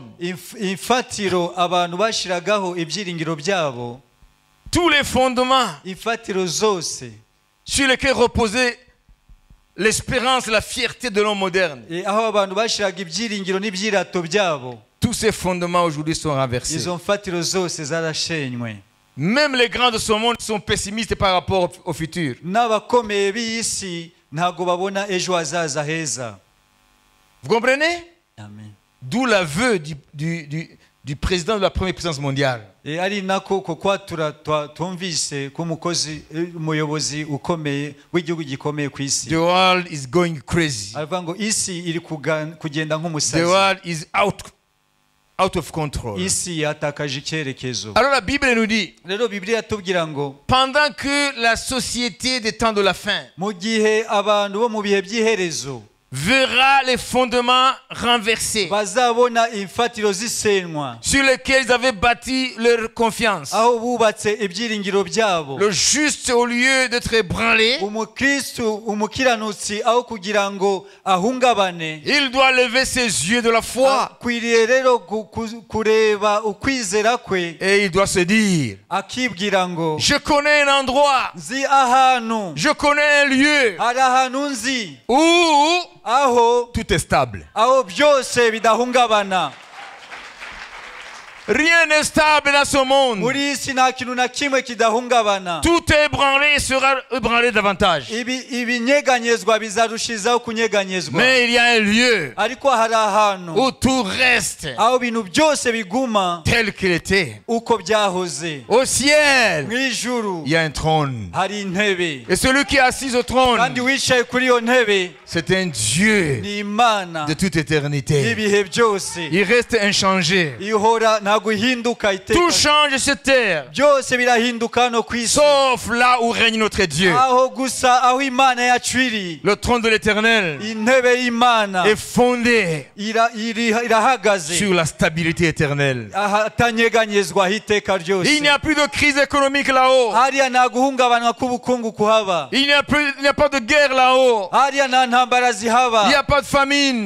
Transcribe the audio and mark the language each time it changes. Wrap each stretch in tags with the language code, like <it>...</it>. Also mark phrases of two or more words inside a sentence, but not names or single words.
<rw>imfatiro abantu bashiragaho ibyiringiro byabo,</rw> <fr>Tous les fondements</fr> <rw>imfatiro zose</rw> <fr>sur lesquels reposait l'espérance, la fierté de l'homme moderne.</fr> <rw>aho abantu bashiraga ibyiringiro n'ibyirato byabo,</rw> <fr>Tous ces fondements aujourd'hui sont renversés.</fr> <rw>izo mfatiro zose zarashenywe.</rw> <fr>Même les grands de ce monde sont pessimistes par rapport au futur.</fr> <rw>n'abakomeye b'isi ntago babona ejo hazaza heza.</rw> <fr>Vous comprenez?</fr> <rw>Amen.</rw> <fr>D'où l'aveu du président de la première puissance mondiale.</fr> <rw>ari nako ko kwatura twumvise ko umuyobozi ukomeye w'igihugu gikomeye ku isi</rw> <en>The world is going crazy.</en> <rw>aravuga ngo isi iri kugenda</rw> <en>The</en> <rw>nk'umusazi,</rw> <en>world is out of control.</en> <rw>isi yatakaje icyerekezo.</rw> <fr>Alors la Bible nous dit,</fr> <rw>rero Bibiliya atubwira ngo</rw> <fr>pendant que la société des temps de la fin</fr> <rw>mu gihe abantu bo mu bihe by'iherezo</rw> <fr>verra les fondements renversés</fr> <rw>bazabona imfatiro zisenywa</rw> <fr>sur lesquels ils avaient bâti leur confiance,</fr> <rw>aho bubatse ibyiringiro byabo,</rw> <fr>le juste au lieu d'être ébranlé,</fr> <rw>umukristu umukiranutsi aho kugira ngo ahungabane,</rw> <fr>il doit lever ses yeux de la foi</fr> <rw>akwiriye rero kureba ukwizera kwe,</rw> <fr>et il doit se dire,</fr> <rw>akibwira ngo</rw> <fr>je connais un endroit,</fr> <rw>nzi ahantu,</rw> <fr>je connais un lieu</fr> <rw>hari ahantu nzi</rw> <fr>où</fr> <rw>aho</rw> <fr>tout est stable.</fr> <rw>byose bidahungabana.</rw> <fr>Rien n'est stable dans ce monde.</fr> <rw>muri iyi si nta kintu na kimwe kidahungabana.</rw> <fr>Tout est ébranlé et sera ébranlé davantage.</fr> <rw>Ibinyeganyezwa bizarushizaho kunyeganyezwa.</rw> <fr>Mais il y a un lieu</fr> <rw>ariko hari ahantu</rw> <fr>où tout reste</fr> <rw>aho ibintu byose biguma</rw> <fr>tel qu'il était.</fr> <rw>uko byahoze.</rw> <fr>Au ciel,</fr> <rw>mu ijuru</rw> <fr>il y a un trône.</fr> <rw>hari intebe,</rw> <fr>Et celui qui est assis au trône,</fr> <rw>kandi wicaye kuri iyo ntebe</rw> <fr>c'est un Dieu</fr> <rw>ni Imana</rw> <fr>de toute éternité.</fr> <rw>y'ibihe byose.</rw> <fr>Il reste inchangé.</fr> <rw>ihora ntabwo ihinduka iteka.</rw> <fr>Tout change sur terre,</fr> <rw>byose birahinduka hano ku isi,</rw> <fr>sauf là où règne notre Dieu.</fr> <rw>aho gusa aho Imana yacu iri.</rw> <fr>Le trône de l'Éternel</fr> <rw>intebe y'Imana</rw> <fr>est fondé</fr> <rw>irahagaze</rw> <fr>sur la stabilité éternelle.</fr> <rw>ahatanyeganyezwa iteka ryose.</rw> <fr>Il n'y a plus de crise économique là-haut.</fr> <rw>hariya nta guhungabanwa k'ubukungu kuhaba.</rw> <fr>Il n'y a pas de guerre là-haut.</fr> <rw>hariya nta ntambara</rw> <fr>Il n'y</fr> <rw>zihaba.</rw> <fr>a pas de famine.</fr>